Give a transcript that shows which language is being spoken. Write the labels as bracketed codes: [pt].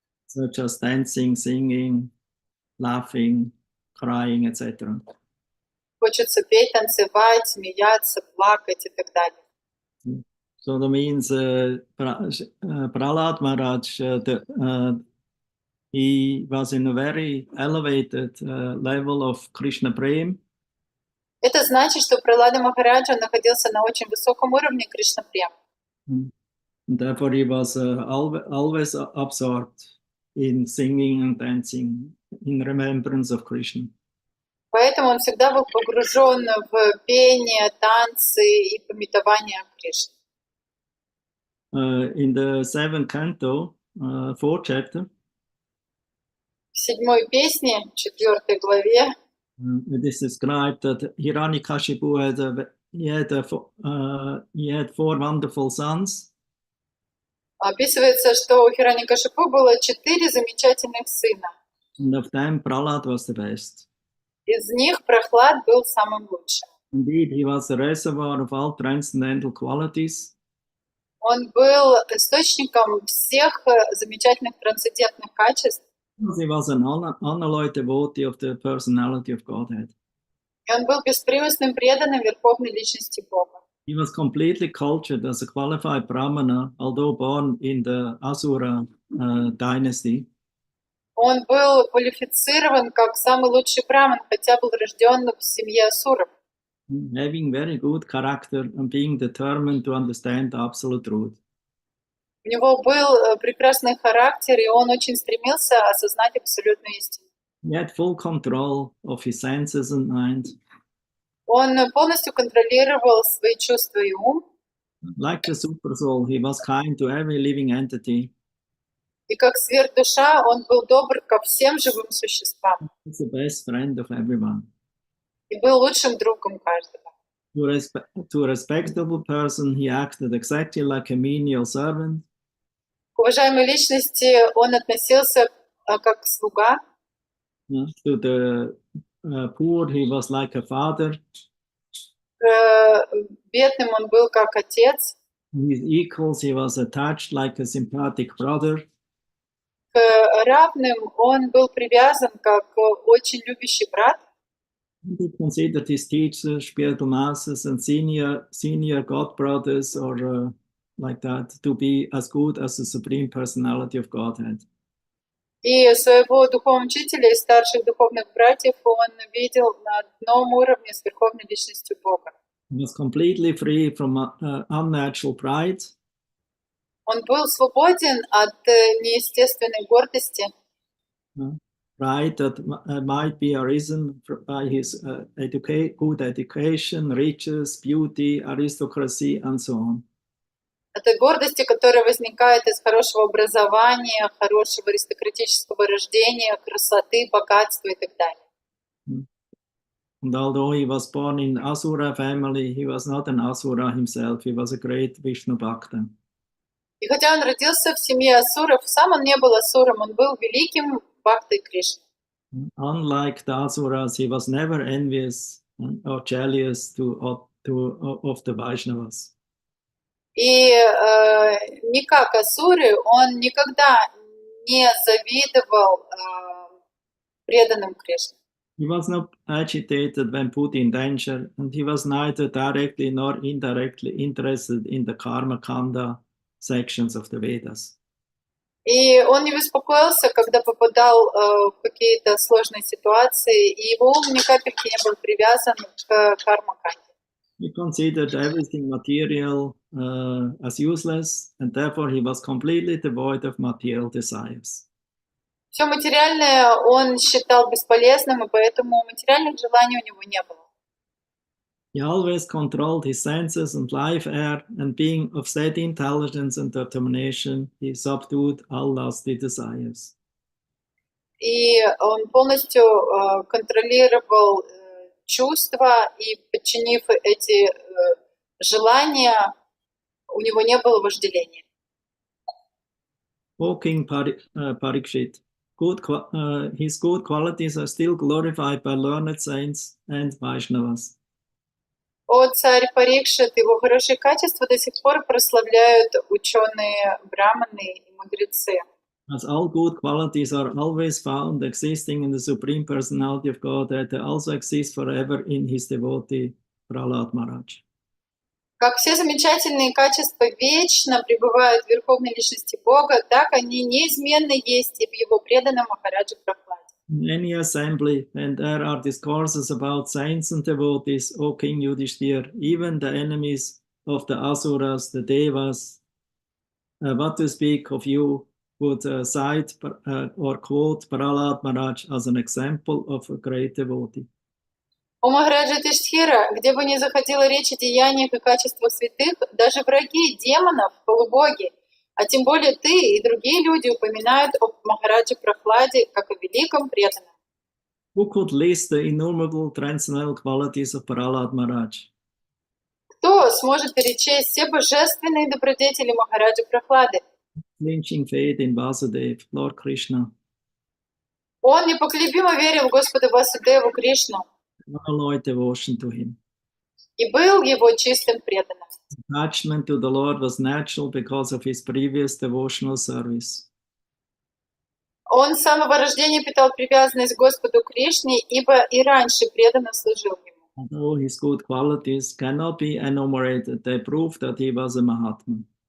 [en] such as dancing, singing, laughing, crying, etc. [ru] Хочется петь, танцевать, смеяться, плакать и так далее. [en] So that means Prahlad Maharaj, he was in a very elevated level of Krishna Prem. [ru] Это значит, что Пралада Махараджа находился на очень высоком уровне Кришна Прем. [en] And therefore, he was always absorbed in singing and dancing in remembrance of Krishna. [ru] Поэтому он всегда был погружен в пение, танцы и памятование о Кришне. [en] In the seventh canto, fourth chapter, [ru] В 7 песне, 4 главе, [en] it is described that Hiranyakashipu he had 4 wonderful sons. [ru] описывается, что у Хираньякашипу было 4 замечательных сына. [en] And of them, Prahlad was the best. [ru] Из них Прахлад был самым лучшим. [en] Indeed, he was the reservoir of all transcendental qualities. [ru] Он был источником всех замечательных трансцендентных качеств. [en] He was an unalloyed devotee of the personality of Godhead. [ru] И он был беспримесным преданным Верховной Личности Бога. [en] He was completely cultured as a qualified Brahmana, although born in the Asura dynasty. [ru] Он был квалифицирован как самый лучший браман, хотя был рожден в семье асуров. [en] Having very good character and being determined to understand the absolute truth. [ru] У него был прекрасный характер, и он очень стремился осознать абсолютную истину. [en] He had full control of his senses and mind. [ru] Он полностью контролировал свои чувства и ум. [en] Like the super soul, he was kind to every living entity. [ru] И как сверхдуша, он был добр ко всем живым существам. [en] He's the best friend of everyone. [ru] И был лучшим другом каждого. [en] To a respectable person, he acted exactly like a menial servant. [ru] К уважаемой личности он относился как слуга. [en] To the poor, he was like a father. [ru] К бедным он был как отец. [en] His equals, he was attached like a sympathetic brother. [ru] К равным он был привязан как очень любящий брат. [en] He considered his teachers, spiritual masters, and senior god brothers, or like that, to be as good as the supreme personality of Godhead. [ru] И своего духовного учителя и старших духовных братьев он видел на одном уровне с Верховной Личностью Бога. [en] He was completely free from unnatural pride. [ru] Он был свободен от неестественной гордости. [en] Pride that might be arisen by his good education, riches, beauty, aristocracy, and so on. [ru] Этой гордости, которая возникает из хорошего образования, хорошего аристократического рождения, красоты, богатства и так далее. [en] And although he was born in Asura family, he was not an Asura himself. He was a great Vishnu Bhakta. [ru] И хотя он родился в семье асуров, сам он не был асуром, он был великим бхактой Кришны. [en] Unlike the Asuras, he was never envious or jealous of the Vaishnavas. [ru] И не как асуры, он никогда не завидовал преданным Кришне. [en] He was not agitated when put in danger, and he was neither directly nor indirectly interested in the karma kanda sections of the Vedas. [ru] И он не беспокоился, когда попадал в какие-то сложные ситуации, и его ум ни капельки не был привязан к карма-канде. [en] He considered everything material as useless, and therefore he was completely devoid of material desires. [ru] Все материальное он считал бесполезным, и поэтому материальных желаний у него не было. [en] He always controlled his senses and life air, and being of steady intelligence and determination, he subdued all lusty desires. [ru] И он полностью контролировал чувства, и подчинив эти желания, у него не было вожделения. [en] Walking Parikshit, his good qualities are still glorified by learned saints and Vaishnavas. [ru] О царь Парикшит, его хорошие качества до сих пор прославляют ученые, браманы и мудрецы. [en] As all good qualities are always found existing in the Supreme Personality of Godhead, they also exist forever in his devotee, Prahlad Maharaj. [ru] Как все замечательные качества вечно пребывают в Верховной Личности Бога, так они неизменно есть и в его преданном Махараджа Прахладе. [en] In any assembly, when there are discourses about saints and devotees, O King Yudhishthir, even the enemies of the Asuras, the Devas, what to speak of you, would cite or quote Prahlad Maharaj as an example of a great devotee. [ru] У Махараджа Тиштхира, где бы ни заходила речь о деяниях и качествах святых, даже враги демонов, полубоги, а тем более ты и другие люди упоминают об Махараджа Прахладе как о великом преданном. [en] Who could list the innumerable transcendental qualities of Prahlad Maharaj? [ru] Кто сможет перечесть все божественные добродетели Махараджа Прахлады? [en] Flinching faith in Vasudev, Lord Krishna. [ru] Он непоколебимо верил в Господа Васудеву Кришну [en] Unalloyed devotion to him. [ru] и был его чистым преданным. [en] Attachment to the Lord was natural because of his previous devotional service. [ru] Он с самого рождения питал привязанность к Господу Кришне, ибо и раньше преданно служил ему. [en] Although his good qualities cannot be enumerated, they prove that he was a Mahatma.